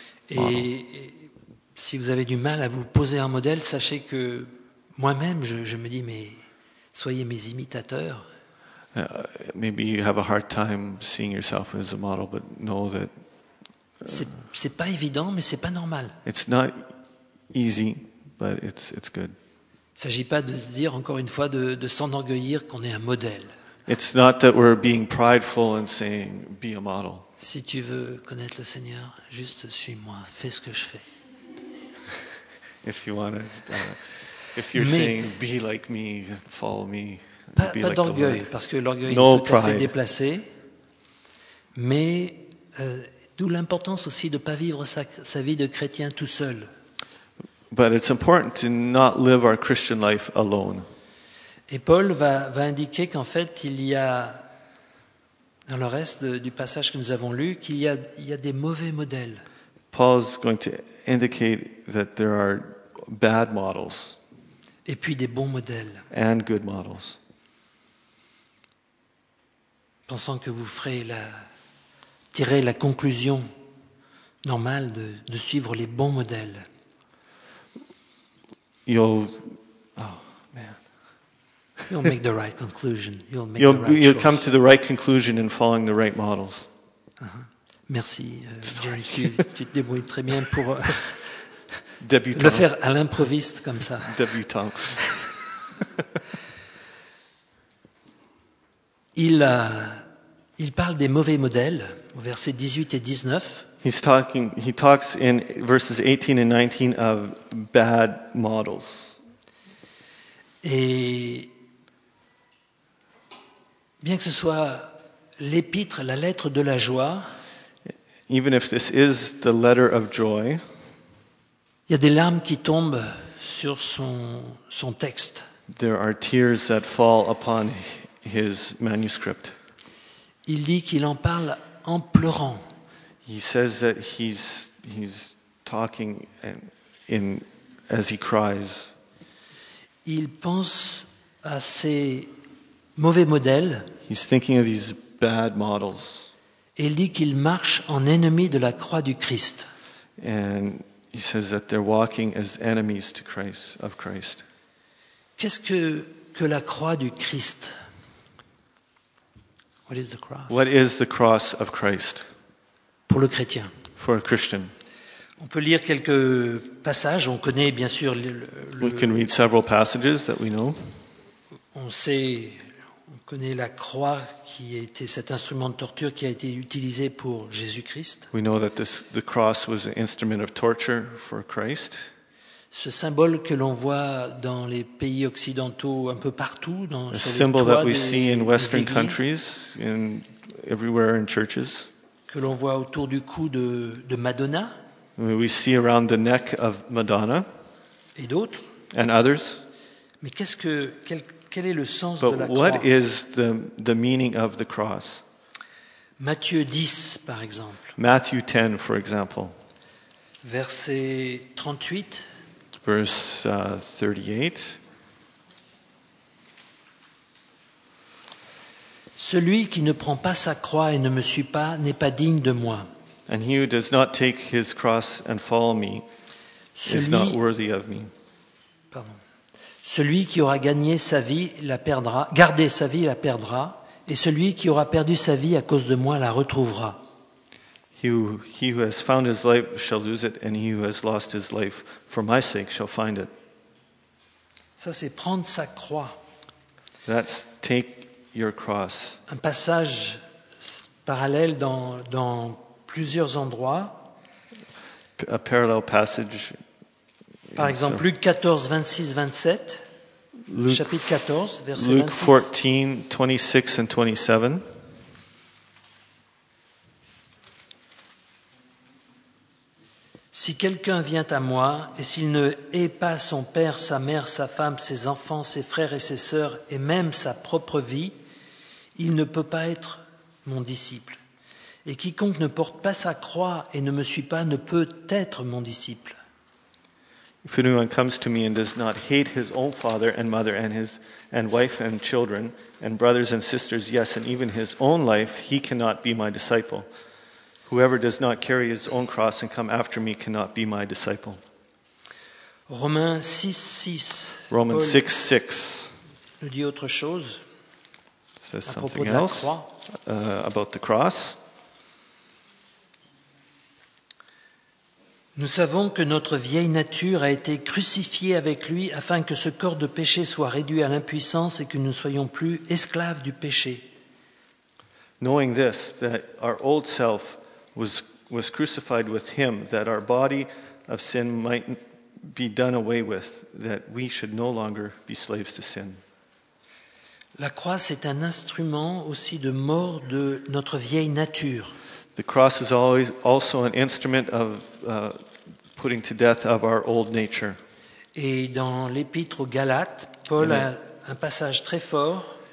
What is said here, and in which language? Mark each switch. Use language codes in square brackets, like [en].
[fr] Et si vous avez du mal à vous poser un modèle, sachez que moi-même, je me dis, mais soyez mes imitateurs. [en] Maybe you have a hard time seeing yourself as a model, but know that. [fr] C'est pas évident, mais c'est pas normal. [en] It's not easy, but it's good. [fr] Il ne s'agit pas de se dire encore une fois de s'enorgueillir qu'on est un modèle. [en] It's not that we're being prideful and saying be a model. [fr] Si tu veux connaître le Seigneur, juste suis-moi, fais ce que je fais. [en] If you want to, if you're saying be like me, follow me. [fr] Pas d'orgueil, parce que l'orgueil est tout à fait déplacé. Mais d'où l'importance aussi de ne pas vivre sa vie de chrétien tout seul. [en] But it's important to not live our Christian life alone. [fr] Et Paul va indiquer qu'en fait, il y a, dans le reste du passage que nous avons lu, qu'il y a des mauvais modèles. [en] Paul's going to indicate that there are bad models. [fr] Et puis des bons modèles. [en] And good models. [fr] Pensant que vous tirez la conclusion normale de suivre les bons modèles. [en] You'll make the right conclusion. You'll come to the right conclusion in following the right models. [fr] Uh-huh. Merci, James. Tu te débrouilles très bien pour le faire à l'improviste comme ça. Débutant. Il parle des mauvais modèles, au verset 18 et 19. [en] He talks in verses 18 and 19 of bad models. [fr] Et bien que ce soit l'épître, la lettre de la joie, [en] even if this is the letter of joy, [fr] il y a des larmes qui tombent sur son texte. [en] There are tears that fall upon his manuscript. [fr] Il dit qu'il en parle en pleurant. [en] He says that he's talking in as he cries. [fr] Il pense à ces mauvais modèles. [en] He's thinking of these bad models. [fr] Et il dit qu'il marche en ennemi de la croix du Christ. [en] And he says that they're walking as enemies to Christ of Christ. [fr] Qu'est-ce que la croix du Christ? [en] What is the cross? What is the cross of Christ? [fr] le chrétien. [en] For a Christian. [fr] On peut lire quelques passages, on connaît bien sûr [en] We can read several passages that we know. [fr] On connaît la croix qui était cet instrument de torture qui a été utilisé pour Jésus-Christ. [en] We know that the cross was an instrument of torture for Christ. [fr] Ce symbole que l'on voit dans les pays occidentaux un peu partout dans sur les toits [en] symbol that we [fr] des, [en] see in Western countries in everywhere in churches. [fr] Que l'on voit autour du cou de Madonna. [en] We see around the neck of Madonna. [fr] Et d'autres. [en] And others. [fr] Mais quel est le sens [en] But [fr] de la croix? [en] But what is the meaning of the cross? [fr] Matthieu 10, par exemple. [en] Matthew 10, for example. [fr] Verset 38. [en] Verse 38. [fr] Celui qui ne prend pas sa croix et ne me suit pas n'est pas digne de moi. [en] And he who does not take his cross and follow me is not worthy of me. [fr] Pardon. Celui qui aura gagné sa vie la perdra, gardé sa vie la perdra, et celui qui aura perdu sa vie à cause de moi la retrouvera. [en] He who has found his life shall lose it, and he who has lost his life for my sake shall find it. [fr] Ça, c'est prendre sa croix. [en] That's take your cross. [fr] Un passage parallèle dans plusieurs endroits. [en] A parallel passage. [fr] Par exemple, Luc 14, 26, 27. [en] Luke, [fr] chapitre 14, verset 26. [en] Luke 14, 26 and 27. [fr] Si quelqu'un vient à moi et s'il ne hait pas son père, sa mère, sa femme, ses enfants, ses frères et ses sœurs et même sa propre vie, il ne peut pas être mon disciple. Et quiconque ne porte pas sa croix et ne me suit pas ne peut être mon disciple. [en] If anyone comes to me and does not hate his own father and mother and his and wife and children and brothers and sisters, yes, and even his own life, he cannot be my disciple. Whoever does not carry his own cross and come after me cannot be my disciple. [fr] Romains 6, 6. [en] Romans 6, 6. [fr] Nous dit autre chose. [en] Says [fr] à [en] something [fr] propos de [en] else [fr] la croix. [en] About the cross. [fr] Nous savons que notre vieille nature a été crucifiée avec lui afin que ce corps de péché soit réduit à l'impuissance et que nous ne soyons plus esclaves du péché. [en] Knowing this, that our old self was crucified with him, that our body of sin might be done away with, that we should no longer be slaves to sin. [fr] La croix est un instrument aussi de mort de notre vieille nature. [en] The cross is always also an instrument of putting to death of our old nature. [fr] Et dans l'épître aux Galates, Paul a un passage très fort.